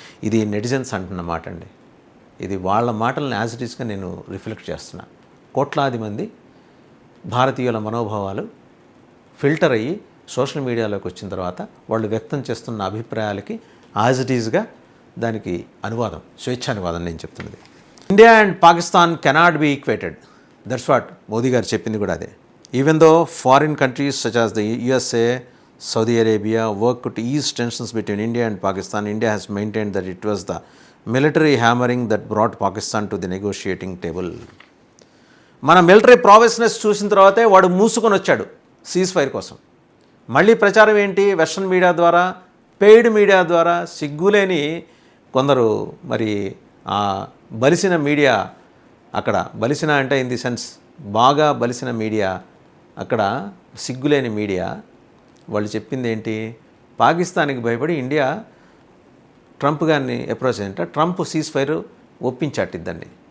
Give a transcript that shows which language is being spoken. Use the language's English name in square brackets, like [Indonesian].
[Telugu] ఇది నెటిజన్స్ అంటున్న మాట అండి. ఇది వాళ్ళ మాటలను యాజ్ ఇట్ ఈస్గా నేను రిఫ్లెక్ట్ చేస్తున్నా. కోట్లాది మంది భారతీయుల మనోభావాలు ఫిల్టర్ అయ్యి సోషల్ మీడియాలోకి వచ్చిన తర్వాత వాళ్ళు వ్యక్తం చేస్తున్న అభిప్రాయాలకి యాజ్ ఇట్ ఈస్గా దానికి అనువాదం, స్వేచ్ఛానువాదం నేను చెప్తున్నది. [English] India and Pakistan cannot be equated. That's what Modi [Telugu] గారు చెప్పింది కూడా అదే. [English] Even though foreign countries such as the USA, Saudi Arabia work to ease tensions between India and Pakistan, India has maintained that it was the military hammering that brought Pakistan to the negotiating table. [Telugu] మన military ప్రావెస్నెస్ చూసిన తర్వాతే వాడు మూసుకొని వచ్చాడు cease fire కోసం. మళ్ళీ ప్రచారం ఏంటి, వెస్ట్రన్ మీడియా ద్వారా, పెయిడ్ మీడియా ద్వారా, సిగ్గులేని కొందరు మరి బలిసిన మీడియా, అక్కడ బలిసిన అంటే [English] in the sense [Telugu] బాగా బలిసిన మీడియా, అక్కడ సిగ్గులేని మీడియా వాళ్ళు చెప్పింది ఏంటి, పాకిస్తాన్కి భయపడి ఇండియా ట్రంప్ గారిని అప్రోచ్ అయ్యింట, ట్రంప్ సీజ్ ఫైర్ ఒప్పించాటిద్దండి.